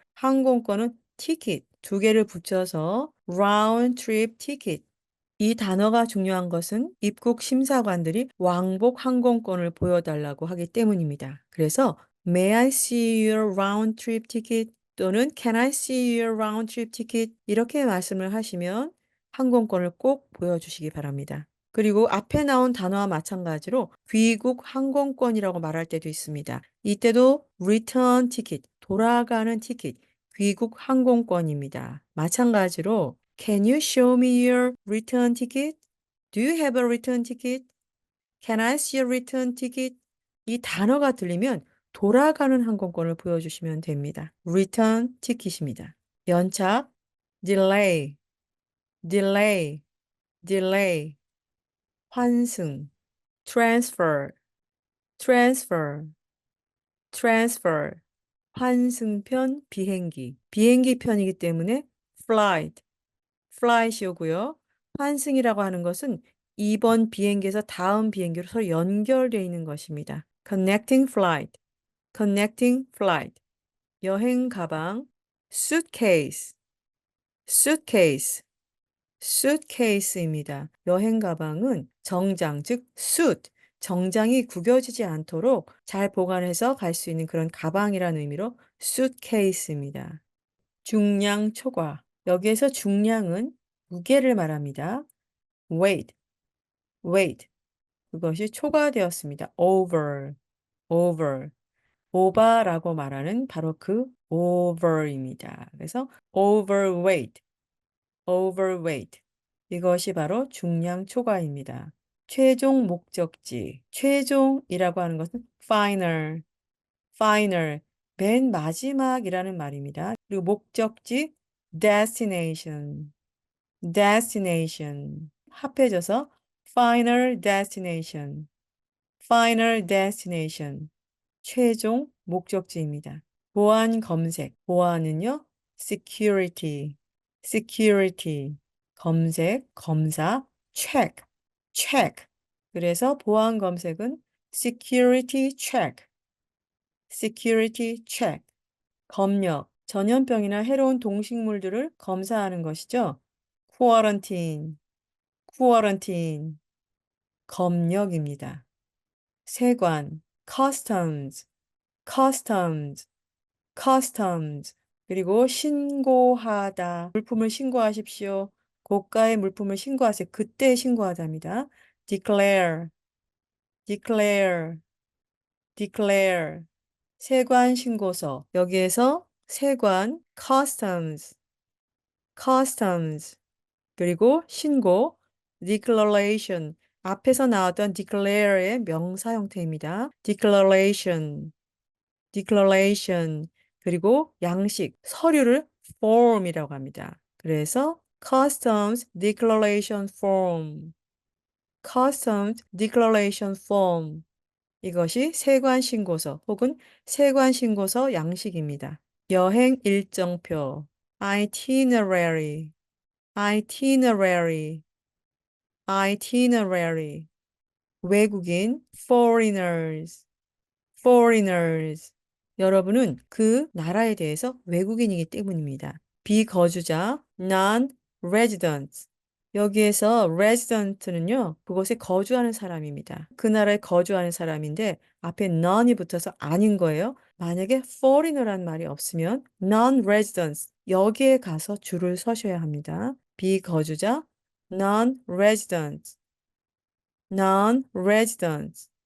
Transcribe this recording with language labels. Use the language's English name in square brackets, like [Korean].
[Korean] 항공권은 ticket, 두 개를 붙여서 round trip ticket. 이 단어가 중요한 것은 입국 심사관들이 왕복 항공권을 보여달라고 하기 때문입니다. [English] 그래서 May I see your round trip ticket? [Korean] 또는 [English] Can I see your round trip ticket? [Korean] 이렇게 말씀을 하시면 항공권을 꼭 보여주시기 바랍니다. 그리고 앞에 나온 단어와 마찬가지로 귀국 항공권이라고 말할 때도 있습니다. 이때도 return ticket, 돌아가는 티켓, 귀국 항공권입니다. [English] 마찬가지로 Can you show me your return ticket? Do you have a return ticket? Can I see a return ticket? [Korean] 이 단어가 들리면 돌아가는 항공권을 보여주시면 됩니다. return ticket입니다. 연착, delay, delay, delay, 환승, transfer, transfer, transfer, 환승편 비행기, 비행기 편이기 때문에 flight, flight이 오고요. 환승이라고 하는 것은 이번 비행기에서 다음 비행기로 서로 연결되어 있는 것입니다. [English] connecting flight, connecting flight, 여행 가방, suitcase, suitcase, suitcase입니다. [Korean] 여행 가방은 정장, 즉 suit, 정장이 구겨지지 않도록 잘 보관해서 갈 수 있는 그런 가방이라는 의미로 suitcase입니다. 중량 초과. 여기에서 중량은 무게를 말합니다. [English] weight, weight. [Korean] 그것이 초과되었습니다. [English] over, over. [Korean] 오바라고 말하는 바로 그 over입니다. [English] 그래서 overweight, overweight. [Korean] 이것이 바로 중량 초과입니다. 최종 목적지. 최종이라고 하는 것은 final, final. 맨 마지막이라는 말입니다. 그리고 목적지 destination, destination. [English] 합해져서 final destination, final destination. [Korean] 최종 목적지입니다. 보안 검색. [English] 보안은요, security, security. [Korean] 검색, 검사, check, check. [English] 그래서 보안 검색은 security check, security check. [Korean] 검역, 전염병이나 해로운 동식물들을 검사하는 것이죠. [English] quarantine, quarantine. 검역입니다. 세관, customs, customs, customs. [Korean] 그리고 신고하다. 물품을 신고하십시오. 고가의 물품을 신고하세요. [English] 그때 신고하답니다. declare, declare, declare. [Korean] 세관 신고서. 여기에서 세관, customs, customs. 그리고 신고, declaration. 앞에서 나왔던 declare의 명사 형태입니다. [English] declaration, declaration. [Korean] 그리고 양식, 서류를 form이라고 합니다. [English] 그래서 customs declaration form, customs declaration form. [Korean] 이것이 세관 신고서 혹은 세관 신고서 양식입니다. [English] 여행 일정표, itinerary, itinerary, itinerary. 외국인, foreigners, foreigners. [Korean] 여러분은 그 나라에 대해서 외국인이기 때문입니다. 비거주자, non-residents. 여기에서 resident는요, 그곳에 거주하는 사람입니다. 그 나라에 거주하는 사람인데 앞에 non이 붙어서 아닌 거예요. 만약에 foreigner란 말이 없으면 non-residents, 여기에 가서 줄을 서셔야 합니다. [English] 비거주자, non-residents, non-residents.